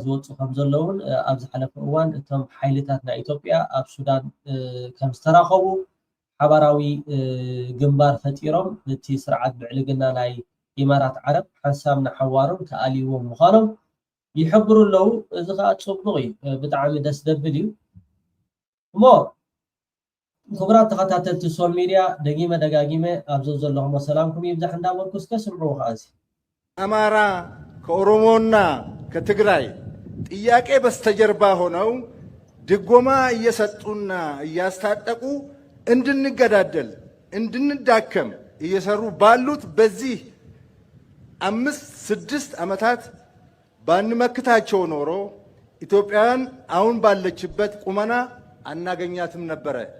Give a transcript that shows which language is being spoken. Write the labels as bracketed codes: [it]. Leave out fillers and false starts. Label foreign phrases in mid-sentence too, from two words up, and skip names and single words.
[ti] ዝወፁ ከም ዘለውን ኣብ ዝሓለፈ እዋን እቶም ሓይልታት ናይ ኢትዮጵያ ኣብ ሱዳን ከም ዝተራኸቡ ሓበራዊ ግንባር ፈጢሮም እቲ ስርዓት ብዕልግና ናይ ኢማራት ዓረብ ሓንሳብ ንሓዋሮም ከኣልይዎም ምዃኖም ይሕብሩ ኣለዉ። እዚ ከዓ ፅቡቕ እዩ፣ ብጣዕሚ ደስ ደብል እዩ እሞ ክቡራት ተኸታተልቲ ሶል ሚድያ ደጊመ ደጋጊመ ኣብዚ ዘለኹም ሰላምኩም ይብዛሕ እንዳበልኩ እስከ ስምዑ ከዓ እዚ [am] አማራ ከኦሮሞና ከትግራይ ጥያቄ በስተጀርባ ሆነው ድጎማ እየሰጡና እያስታጠቁ እንድንገዳደል እንድንዳከም እየሰሩ ባሉት በዚህ 5-6 ዓመታት ባንመክታቸው ኖሮ ኢትዮጵያን አሁን ባለችበት ቁመና አናገኛትም ነበረ።